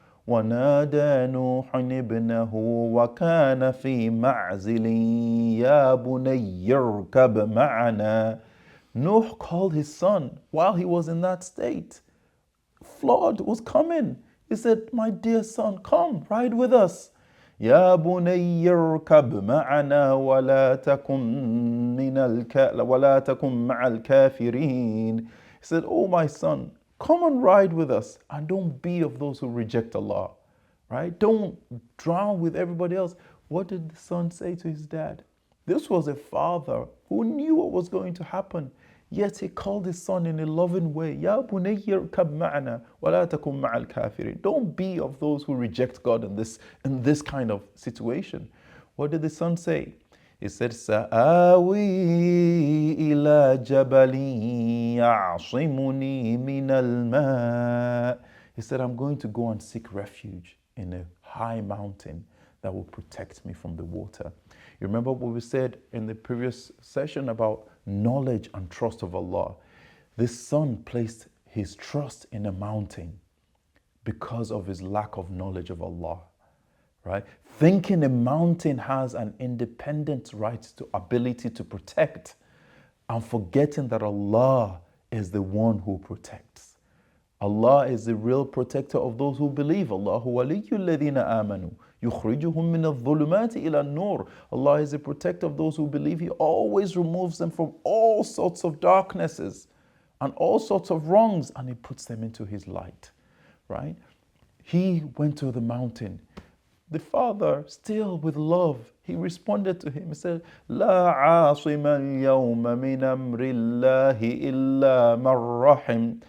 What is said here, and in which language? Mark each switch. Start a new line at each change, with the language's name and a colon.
Arabic: وَنَادَى نُوحٌ ابْنَهُ وَكَانَ فِي مَعْزِلٍ يَا بُنَيَّ ارْكَبْ مَعَنَا.
English: Noah called his son while he was in that state. Flood was coming. He said, my dear son, come, ride with us.
Arabic: يا بني اركب معنا ولا تكن مع الكافرين.
English: He said, oh my son, come and ride with us and don't be of those who reject Allah. Right? Don't drown with everybody else. What did the son say to his dad? This was a father who knew what was going to happen. Yet he called his son in a loving way.
Arabic: يا بني اركب معنا ولا تكن مع الكافرين.
English: Don't be of those who reject God in this kind of situation. What did the son say? He said,
Arabic: سآوي إلى جبل يعصمني من الماء.
English: He said, I'm going to go and seek refuge in a high mountain that will protect me from the water. You remember what we said in the previous session about knowledge and trust of Allah. This son placed his trust in a mountain because of his lack of knowledge of Allah, right? Thinking a mountain has an independent right to ability to protect, and forgetting that Allah is the one who protects. Allah is the real protector of those who believe.
Arabic: Allahu waliyyu alladhina amanu. يخرجهم من الظلمات إلى النور.
English: Allah is the protector of those who believe. He always removes them from all sorts of darknesses and all sorts of wrongs, and He puts them into His light, right? He went to the mountain. The father, still with love, he responded to him. He said,
Arabic: لا عاصم اليوم من أمر الله إلا من رحم.